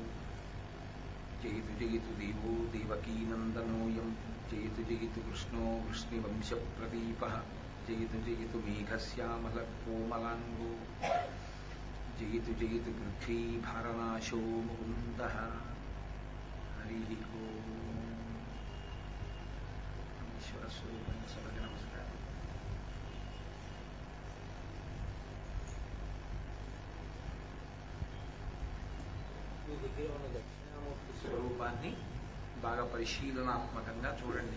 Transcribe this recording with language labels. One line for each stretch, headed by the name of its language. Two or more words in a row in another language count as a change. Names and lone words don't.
Sanskrit: जयतु जयतु देवो देवकीनन्दनोऽयं जयतु जयतु कृष्णो वृष्णिवंशप्रदीपः जयतु जयतु मेघश्यामलकोमलाङ्गो जयतु जयतु पृथ्वीभारनाशो मुकुन्दः। हरिः ओम्।
Telugu: ఈశ్వరస్వరూపం సభకి నమస్కారం. మీ దగ్గర ఉన్న దక్షిణామూర్తి స్వరూపాన్ని బాగా పరిశీలనాత్మకంగా చూడండి.